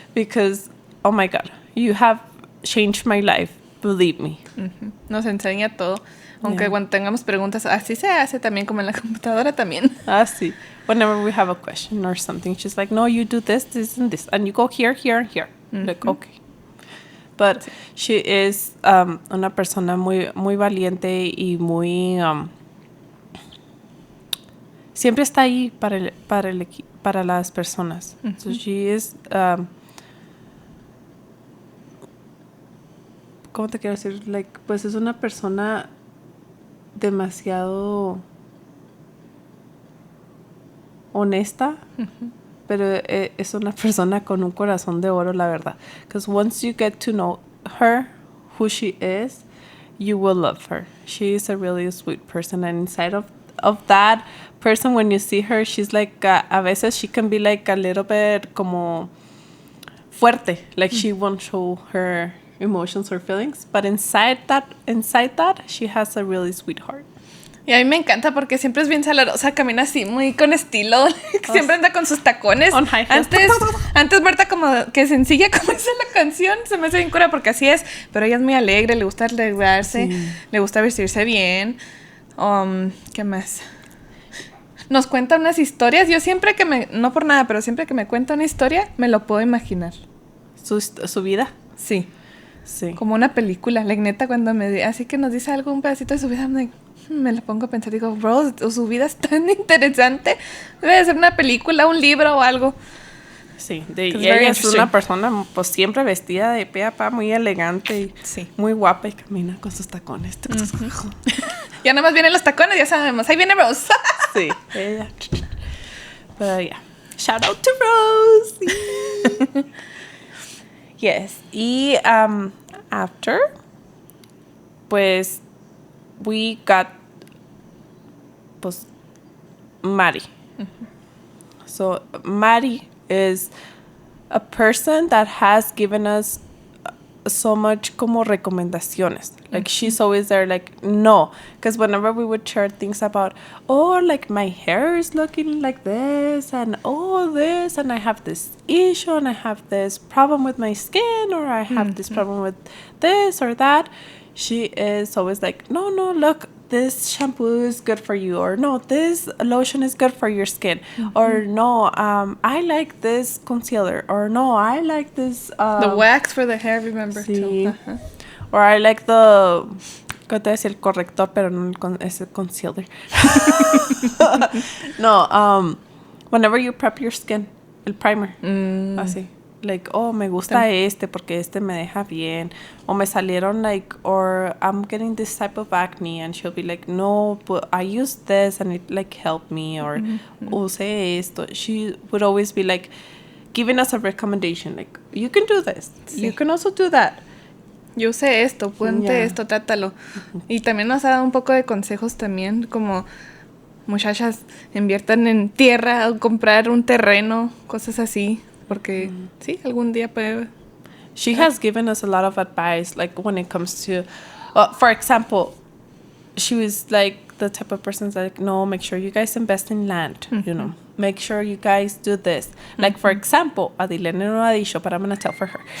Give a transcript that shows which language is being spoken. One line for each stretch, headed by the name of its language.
English: Because, oh my God, you have changed my life, believe me.
Spanish: Uh-huh. Nos enseña todo. Aunque cuando tengamos preguntas, así se hace también, como en la computadora también. Sí.
English: Whenever we have a question or something, she's like, no, you do this, and you go here, and here. Mm-hmm. Like, okay. But she is
Spanish: una persona muy valiente y muy... siempre está ahí para las personas. Mm-hmm.
English: So she is...
Spanish: ¿cómo te quiero decir? Like, pues es una persona demasiado honesta, uh-huh. Pero es una persona con un corazón de oro, la verdad.
English: Because once you get to know her, who she is, you will love her. She is a really sweet person, and inside of that person, when you see her, she's like,
Spanish: a veces
English: she can be like a little bit
Spanish: como fuerte,
English: like she won't show her emotions or feelings, but inside that she has a really sweet heart.
Spanish: Y a mí me encanta porque siempre es bien salarosa, camina así muy con estilo, siempre anda con sus tacones.
English: On high heels.
Spanish: Antes Berta como que sencilla como dice la canción, se me hace bien cura porque así es, pero ella es muy alegre, le gusta alegrarse, sí. Le gusta vestirse bien. ¿Qué más? Nos cuenta unas historias, yo siempre que no por nada, pero siempre que me cuenta una historia, me lo puedo imaginar. ¿Su vida? Sí. Sí. Como una película, la neta cuando así que nos dice algo, un pedacito de su vida, me lo pongo a pensar, digo, bro, su vida es tan interesante, debe de ser una película, un libro o algo. Sí, y ella es una persona pues siempre vestida de pe a pa, muy elegante y sí. Muy guapa y camina con sus tacones. Uh-huh. Ya nada más vienen los tacones, ya sabemos, ahí viene Rose. Sí, ella.
English: Pero yeah, shout out to Rose. Yes, y after, pues, we got, pues, Mari. Uh-huh. So, Mari is a person that has given us so much
Spanish: como recomendaciones.
English: Like she's always there like, no. Because whenever we would share things about, oh, like my hair is looking like this and oh, this, and I have this issue and I have this problem with my skin, or I have this problem with this or that, she is always like, no, look, this shampoo is good for you, or no, this lotion is good for your skin, or no, I like this concealer, or no, I like this the wax for the hair, remember
Spanish: sí.
English: too. Or I like the,
Spanish: ¿qué te decía? El corrector, pero no es el concealer.
English: No, whenever you prep your skin, el primer, así.
Spanish: Like, oh, me gusta este porque este me deja bien. O me salieron
English: like, or I'm getting this type of acne, and she'll be like, no, but I use this and it like helped me, or use esto. She would always be like giving us a recommendation, like, you can do this, you can also do that.
Spanish: Yo sé esto, ponte esto, trátalo. Y también nos ha dado un poco de consejos también, como muchachas, inviertan en tierra o comprar un terreno, cosas así, porque sí, algún día puede.
English: She has given us a lot of advice, like when it comes to, for example, she was like the type of person that's like, no, make sure you guys invest in land, you know. Make sure you guys do this. Like, for example, Adilene
Spanish: no ha dicho,
English: but I'm going to tell for her.